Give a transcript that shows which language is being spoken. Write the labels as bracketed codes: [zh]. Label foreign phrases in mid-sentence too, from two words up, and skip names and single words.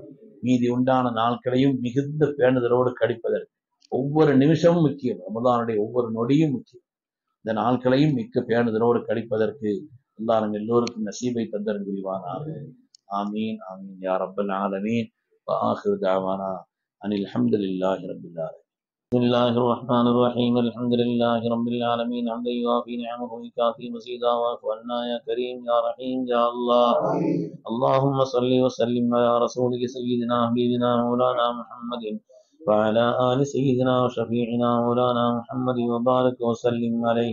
[ta] மீதி உண்டான நாட்களையும் மிகுந்த பேணுதலோடு கழிப்பதற்கு ஒவ்வொரு நிமிஷமும் முக்கியம். ரமலானுடைய ஒவ்வொரு நொடியும் முக்கியம். இந்த நாட்களையும் மிக்க பேணுதலோடு கழிப்பதற்கு அல்லாஹ் நம் எல்லோருக்கும் நசீபை தந்தரன் புரிவானாக. [ar] آمين آمين يا رب العالمين. وآخر دعوانا أن الحمد لله رب العالمين. بسم الله الرحمن الرحيم. الحمد لله رب العالمين حمدا يوافي نعمه ويكافي مزيدا واعف عنا يا كريم يا رحيم يا الله. اللهم صل وسلم على رسولك سيدنا حبيبنا مولانا محمد وعلى آل سيدنا وشفيعنا مولانا محمد وبارك وسلم عليه.